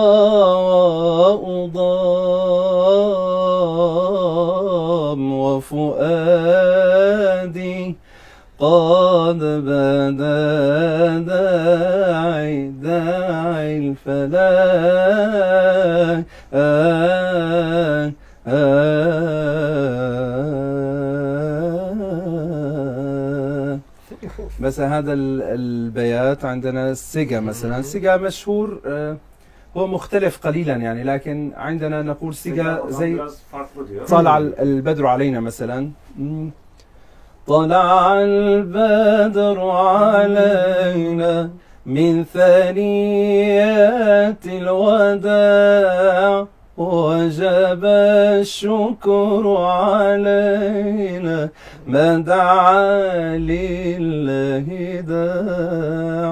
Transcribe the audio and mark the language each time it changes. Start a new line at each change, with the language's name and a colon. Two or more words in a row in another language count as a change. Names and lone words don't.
Arabic: وأضام وفؤادي قد بدا داعي داعي الفلاح بس هذا البيات عندنا السيجا مثلا. السيجا مشهور هو مختلف قليلا يعني، لكن عندنا نقول سيجا زي
Turkish: biraz farklı diyor.
Arabic: طلع البدر علينا مثلا. طلع البدر علينا من ثنيات الوداع وجب الشكر علينا ما دعا لله داع.